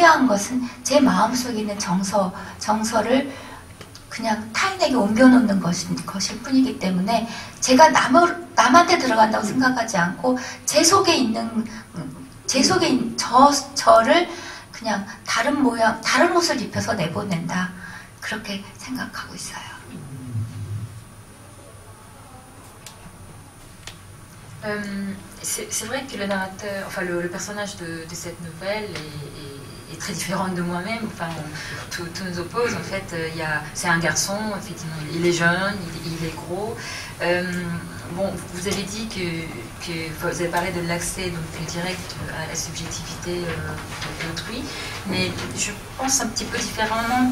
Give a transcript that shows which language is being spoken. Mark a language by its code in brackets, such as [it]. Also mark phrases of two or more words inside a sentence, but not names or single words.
[ko] 중요한 것은 제 마음속에 있는 정서를 그냥 타인에게 옮겨놓는 것일 뿐이기 때문에 제가 남한테 들어간다고 생각하지 않고 제 속에 있는 저를 그냥 다른 모양, 다른 옷을 입혀서 내보낸다. 그렇게 생각하고 있어요. [fr] C'est vrai que le narrateur, enfin le personnage de cette nouvelle est très différent de moi-même. Enfin, tout nous oppose. En fait, c'est un garçon. Effectivement, il est jeune, il est gros. Bon, vous avez dit que vous avez parlé de l'accès donc direct à la subjectivité d'autrui, mais je pense un petit peu différemment.